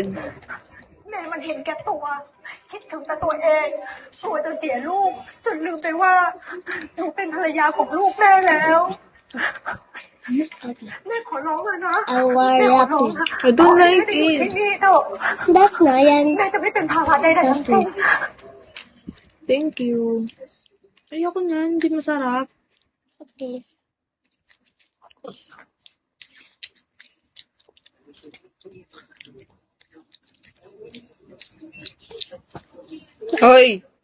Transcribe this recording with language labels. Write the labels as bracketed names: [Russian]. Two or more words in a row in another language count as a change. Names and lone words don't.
[Thai] แม่มันเห็นแก่ตัว คิดถึงแต่ตัวเองกลัวจะเสียลูก จนลืมไปว่าหนูเป็นภรรยาของลูกแม่แล้ว แม่ขอร้องเลยนะ [English] I want [Thai] แม่ขอร้อง [English] it. [Thai] นะ [English] I don't [Thai] แม่ [English] like [Thai] ไม่ได้อยู่ [English] it. [Thai] ที่นี่เถอะ [English] That's not yan. [Thai] แม่จะไม่เป็นภาระใดๆทั้งสิ้น [English] Thank you. [Filipino] Ayoko niyan. Hindi masarap. [English] Okay. [Filipino] Hoy!